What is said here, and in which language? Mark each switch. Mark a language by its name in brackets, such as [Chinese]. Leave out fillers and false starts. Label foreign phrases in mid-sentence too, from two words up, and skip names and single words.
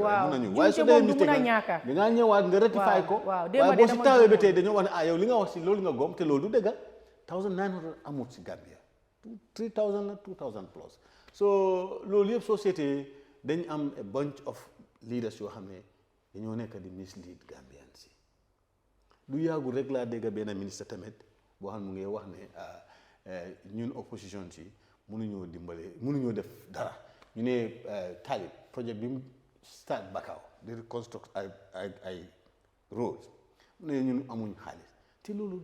[Wolof] waaw mën nañu waaye soo defee mistake da ngaa ñëwaat nga rectify ko waaye boo si taawee ba tey dañoo wax ne yow li nga wax si loolu nga gom te loolu du dëgg 1900 amut si Gambia 3000 la 2000 plus so loolu yëpp soo seetee dañ am [English] a bunch of leaders [Wolof] yoo xam ne dañoo nekk di [English] mislead Gambians [Wolof] si du yàggul rek laa dégg benn ministre tamit boo xam ne mu ngi wax ne ñun opposition si mënuñoo dimbale mënuñoo def dara ñu ne Talib projet bi mu start Bakau di reconstruct ay roads mu ne ñun amuñ xaalis te loolu